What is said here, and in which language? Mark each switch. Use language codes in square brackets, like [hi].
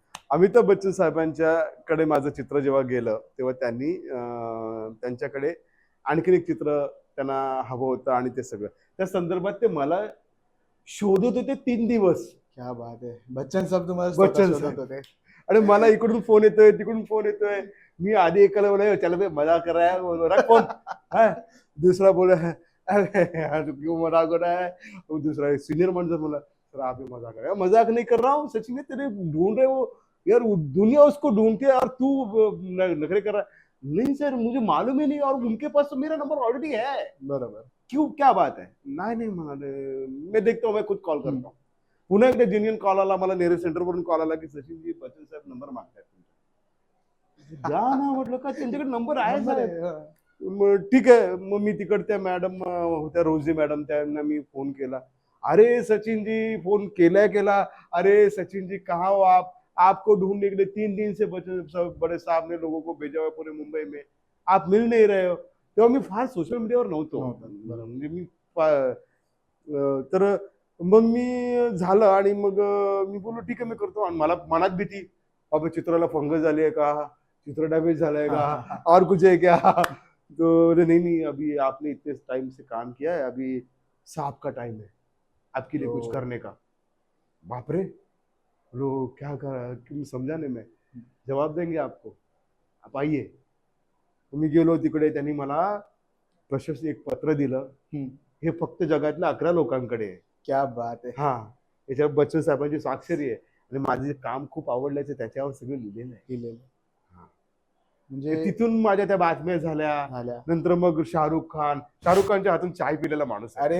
[mr] अमिताभ बच्चन साहेबांच्याकडे माझं चित्र जेव्हा गेलं तेव्हा त्यांनी त्यांच्याकडे आणखीन एक चित्र त्यांना हवं होतं आणि ते सगळं त्या संदर्भात ते मला शोधत होते 3 दिवस. [hi] क्या बात [mr] आहे. बच्चन साहेब तुम्हाला बच्चन स्वतः शोधत साहेब. होते. आणि मला इकडून फोन येतोय, तिकडून फोन येतोय. मी आधी एकाला बोला [hi] चल बे मजाक कर रहा है, वो रख फोन. हां. दूसरा बोला क्यों मजाक हो रहा है? वो दूसरा सीनियर मैनेजर बोला सर आप ही मजाक कर रहे हो. मजाक नहीं कर रहा हूँ सचिन, तेरे ढूंढ रहे हो यार, दुनिया उसको ढूंढती है और तू नखरे कर रहा है. नहीं सर मुझे मालूम ही नहीं और उनके पास तो मेरा नंबर ऑलरेडी है. [mr] बरोबर. [hi] क्यों क्या बात है? [mr] नाही म्हणाले, [hi] मैं देखता हूँ, मैं खुद कॉल करता हूँ. [mr] पुन्हा एकदा जेन्युइन कॉल आला मला, नेहरू सेंटर वरून कॉल आला की सचिनजी बच्चन साहेब नंबर मागतायत तुमचा. जा ना म्हटलं, का त्यांच्याकडे नंबर आहे साहेब. मग ठीक आहे. मग मी तिकडच्या मॅडम होत्या, रोजी मॅडम, त्यांना मी फोन केला. [hi] अरे सचिन जी, [mr] फोन केला, [hi] अरे सचिन जी कहाँ हो आप? आपको ढूंढने के लिए 3 दिन से बड़े साहब ने लोगों को भेजा हुआ पूरे मुंबई में, आप मिल नहीं रहे हो. [mr] तेव्हा मी फार सोशल मीडियावर नव्हतो. म्हणजे मी तर मग मी झालं आणि मग मी बोललो ठीक आहे मी करतो. आणि मला मनात भीती, बाबा चित्राला फंगस झाली आहे का, चित्र डॅमेज झालंय का, [hi] और कुछ है क्या. तो नहीं अभी आपने इतने टाइम से काम किया है, अभी साहब का टाइम है आपके लिए कुछ करने का. बापरे, लो क्या कर समझाने में, जवाब देंगे आपको, आप आइए. [mr] मी गेलो तिकडे, त्यांनी मला प्रशस्ती एक पत्र दिलं. हे फक्त जगातल्या 11 लोकांकडे आहे. [hi] क्या बात [mr] आहे. हा, याच्यावर बच्चन साहेबांची स्वाक्षरी आहे आणि माझं जे काम खूप आवडल्याचं त्याच्यावर सगळं लिहिलेलं आहे. म्हणजे तिथून माझ्या त्या बातम्या झाल्या. नंतर मग शाहरुख खानच्या हातून चाय पिलेला माणूस आहे.